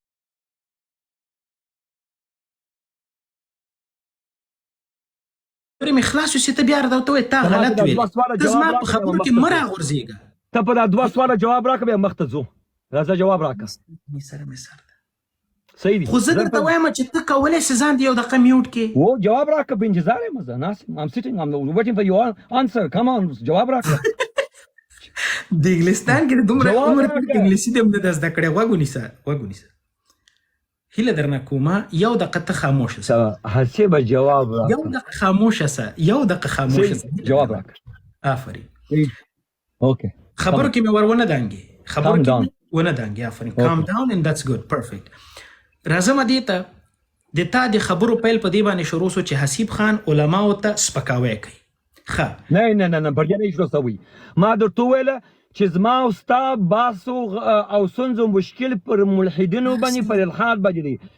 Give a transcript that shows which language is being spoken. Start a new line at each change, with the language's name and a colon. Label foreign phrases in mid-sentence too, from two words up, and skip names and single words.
Pashto: مې خلاص شو، ته بیا راته وایې تا غلط ویل. ته زما په خبرو کې مه راغورځېږه. ته په دا 2 سواله جواب راکړه، بیا مخ ته ځو. راځه جواب راکړه. سره مې سر ده. صحیح دي. خو زه درته وایم چې ته کولی سې ځان دې یو دقیقه میوټ کې. و جواب راکړه، په انتظار یم زه ناست یم.
English: I'm sitting, I'm waiting for your answer. Come on،
Pashto: جواب راکړه. د انګلستان کې دومره عمر پورې انګلیسي دې هم نه ده زده کړې. غوږ ونیسه، غوږ ونیسه. هیله درنه کومه یو دقیقه ته خاموشه سه. هسې به جواب راکړه. یو دقیقه خاموشه سه، یو دقیقه خاموشه سه. جواب راکړه. آفرین. اوکې. خبرو کې مې ور ونه دانګې. خبرو کې ونه دانګې. آفرین.
English: calm down and that's good. perfect.
Pashto: راځم دې ته د تا د خبرو پیل په دې باندې شروع شو چې حسیب خان علماو ته سپکاوی کوي. ښه. نه پر دې نه شروع شوی. ما درته وویله چې زما او ستا باسو او سنځو مشکل پر ملحدینو باندې پر الحاد باندې دی.